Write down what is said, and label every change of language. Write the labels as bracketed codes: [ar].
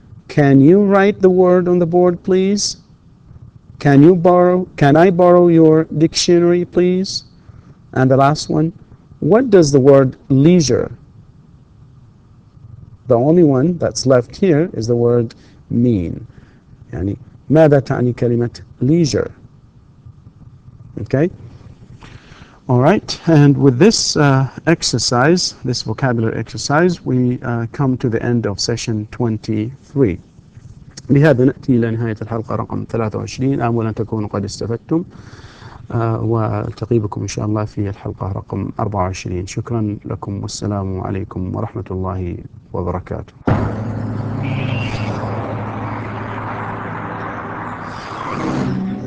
[en] Can you write the word on the board, please? Can I borrow your dictionary, please? And the last one, what does the word leisure? The only one that's left here is the word mean. [ar] يعني ماذا تعني كلمة leisure? [en] Okay? All right, and with this exercise, this vocabulary exercise, we come to the end of session 23. [ar] بهذا نأتي إلى نهاية الحلقة رقم 23. آمل أن تكونوا قد استفدتم. والتقي بكم إن شاء الله في الحلقة رقم 24. شكرا لكم والسلام عليكم ورحمة الله وبركاته.